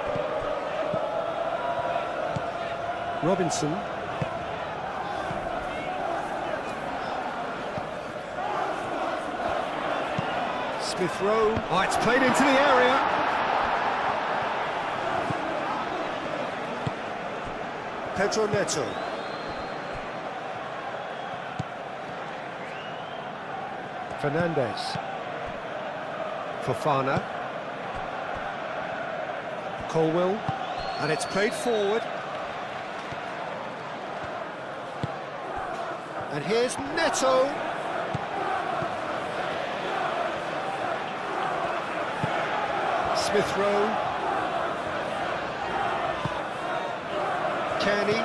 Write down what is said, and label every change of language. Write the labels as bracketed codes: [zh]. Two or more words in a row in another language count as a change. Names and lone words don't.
[en] Robinson. Smith Rowe. Oh, it's played into the area. Pedro Neto. Fernandez. Fofana. Colwill. And it's played forward. And here's Neto. Smith Rowe. Kearney.